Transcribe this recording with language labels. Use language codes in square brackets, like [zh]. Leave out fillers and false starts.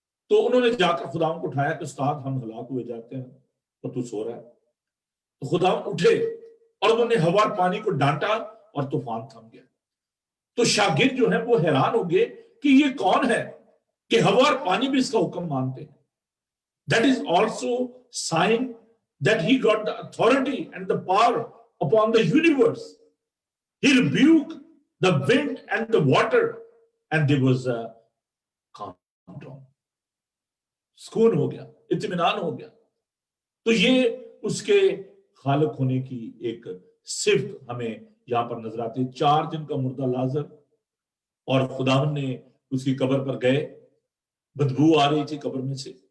[ur] تو انہوں نے جا کر خداوند کو اٹھایا کہ استاد ہم ہلاک ہوئے جاتے ہیں اور تو سو رہا ہے. تو خداوند اٹھے اور انہوں نے ہوا اور پانی کو ڈانٹا اور طوفان تھم گیا. تو شاگرد جو ہیں وہ حیران ہو گئے کہ یہ کون ہے کہ ہوا اور پانی بھی اس کا حکم مانتے ہیں. [en] That is also sign that he got the authority and the power upon the universe. He rebuked the wind and the water and there was a calm down. [ur] سکون ہو گیا, اطمینان ہو گیا. تو یہ اس کے خالق ہونے کی ایک صفت ہمیں یہاں پر نظر آتی ہے. 4 دن کا مردہ لازر, اور خداوند نے اس کی قبر پر گئے, بدبو آ رہی تھی قبر میں سے.